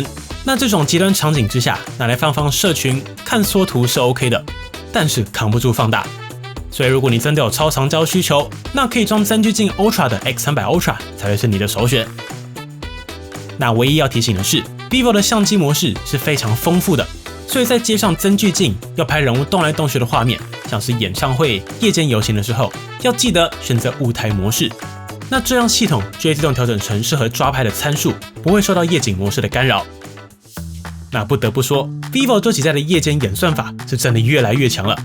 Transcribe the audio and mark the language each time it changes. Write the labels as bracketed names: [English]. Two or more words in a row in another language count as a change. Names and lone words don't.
[Chinese] 那這種極端場景之下，拿來放社群看縮圖是 OK 的，但是扛不住放大。所以如果你真的有超長焦需求，那可以裝增距鏡 Ultra 的 X300 Ultra 才會是你的首選。那唯一要提醒的是 ，Vivo 的相機模式是非常豐富的，所以在接上增距鏡要拍人物動來动去的畫面，像是演唱會、夜間遊行的時候，要記得選擇舞台模式。那這樣系統就會自動調整成適合抓拍的參數，不會受到夜景模式的干擾。那不得不說 ，vivo 這幾代的夜間演算法是真的越來越強了。